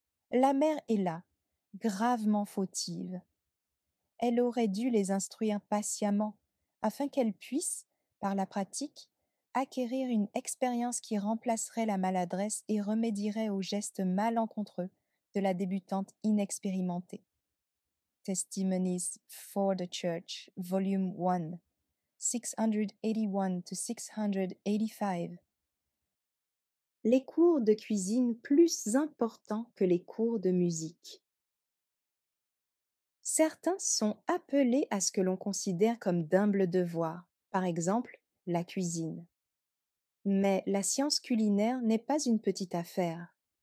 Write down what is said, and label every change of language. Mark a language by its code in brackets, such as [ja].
[fr] La mère est là, gravement fautive. Elle aurait dû les instruire patiemment, afin qu'elles puissent, par la pratique, acquérir une expérience qui remplacerait la maladresse et remédierait aux gestes malencontreux de la débutante inexpérimentée. [en] Testimonies for the Church, Volume 1, 681 to 685, [fr] les cours de cuisine plus importants que les cours de musique. Certains sont appelés à ce que l'on considère comme d'humbles devoirs, par exemple la cuisine. Mais la science culinaire n'est pas une petite affaire.